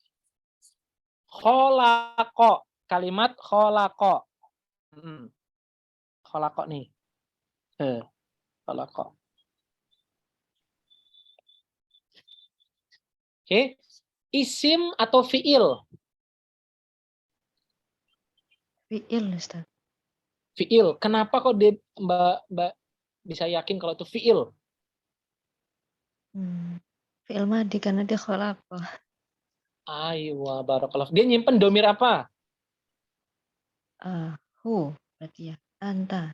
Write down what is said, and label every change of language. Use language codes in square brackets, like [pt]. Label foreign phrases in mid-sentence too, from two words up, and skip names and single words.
[id] Kholaqo. Kalimat kholaqo. Kholaqo nih. Kholaqo. Oke. Isim atau fiil? Fiil, Ustaz. Fiil. Kenapa kok dia Mbak bisa yakin kalau itu fiil? [ar] فعل ماضي [id] karena dia kholaqo. [ar] أيوا بارك الله. [id] Dia nyimpen domir apa? Hu berarti ya. Anta.